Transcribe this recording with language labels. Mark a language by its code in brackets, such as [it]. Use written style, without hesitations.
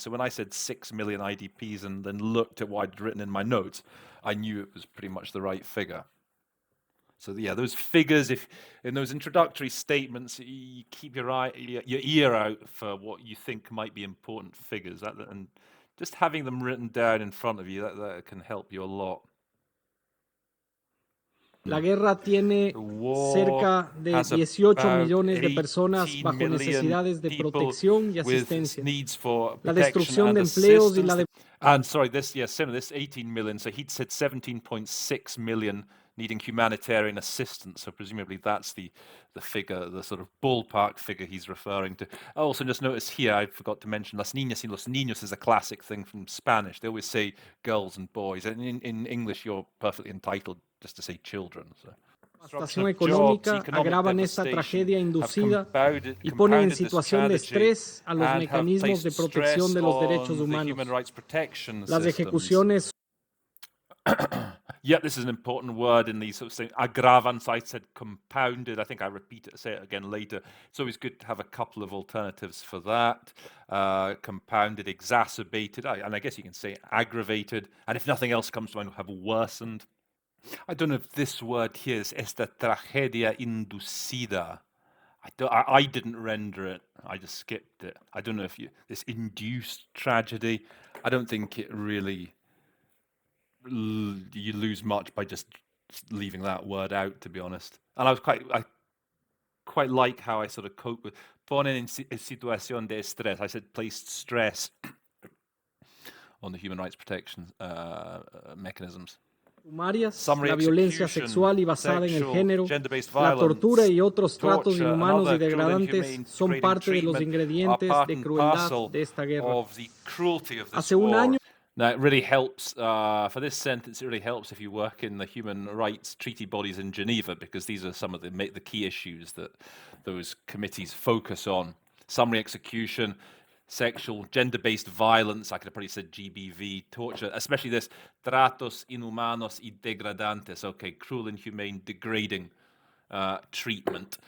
[en] So when I said 6 million IDPs and then looked at what I'd written in my notes, I knew it was pretty much the right figure. So yeah, those figures, if in those introductory statements, you keep your ear out for what you think might be important figures, and just having them written down in front of you, that can help you a lot. [es] La guerra tiene cerca de 18 millones de personas bajo necesidades de protección y asistencia. La destrucción de empleos y la [en] And sorry, this 18 million. So he'd said 17.6 million needing humanitarian assistance. So presumably that's the figure, the sort of ballpark figure he's referring to. I also just noticed here, I forgot to mention [es] las niñas y los niños [en] is a classic thing from Spanish. They always say girls and boys. And in English, you're perfectly entitled just to say children. So. [es] Devastación económica agravan esta tragedia inducida y ponen en situación de estrés a los mecanismos de protección de los derechos humanos. Las ejecuciones. [en] Yeah, this is an important word in these sort of things. Aggravans, I said compounded. I think I say it again later. It's always good to have a couple of alternatives for that. Compounded, exacerbated, and I guess you can say aggravated. And if nothing else comes to mind, have worsened. I don't know if this word here is [es] esta tragedia inducida. [en] I didn't render it. I just skipped it. I don't know if this induced tragedy. I don't think it really you lose much by just leaving that word out, to be honest. And I quite like how I sort of cope with [es] ponen en situación de estrés. [en] I said placed stress on the human rights protection mechanisms. [es] La violencia sexual y basada en el género, la tortura y otros tratos inhumanos y degradantes son parte de los ingredientes de crueldad de esta guerra. Hace un año. [en] Now, it really helps, for this sentence, it really helps if you work in the human rights treaty bodies in Geneva, because these are some of the key issues that those committees focus on. Summary execution, sexual, gender-based violence, I could have probably said GBV, torture, especially this, [es] tratos inhumanos y degradantes, [en] okay, cruel, inhumane, degrading treatment.